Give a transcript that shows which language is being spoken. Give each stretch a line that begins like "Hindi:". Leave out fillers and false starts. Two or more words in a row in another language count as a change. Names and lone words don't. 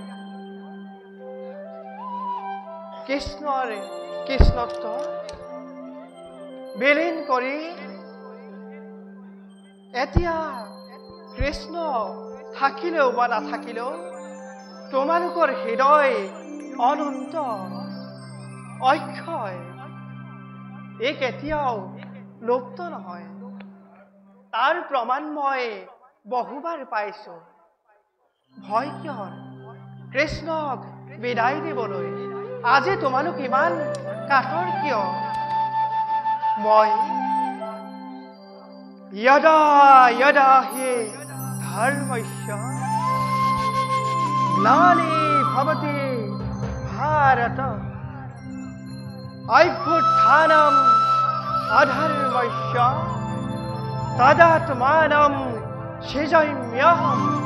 Assamese: কৃষ্ণৰ কৃষ্ণত্ব বিলীন কৰি এতিয়া কৃষ্ণ থাকিলেও বা নাথাকিলেও তোমালোকৰ হৃদয় অনন্ত অক্ষয়, এই কেতিয়াও লুপ্ত নহয়। তাৰ প্ৰমাণ মই বহুবাৰ পাইছো। ভয় কিয়? কৃষ্ণক বিদায় দিবলৈ আজি তোমালোক ইমান কাতৰ কিয়?
Sanskrit: মই यदा यदा हि धर्मस्य ग्लानिर्भवति भारत अभ्युत्थानम् अधर्मस्य तदात्मानं सृजाम्यहम्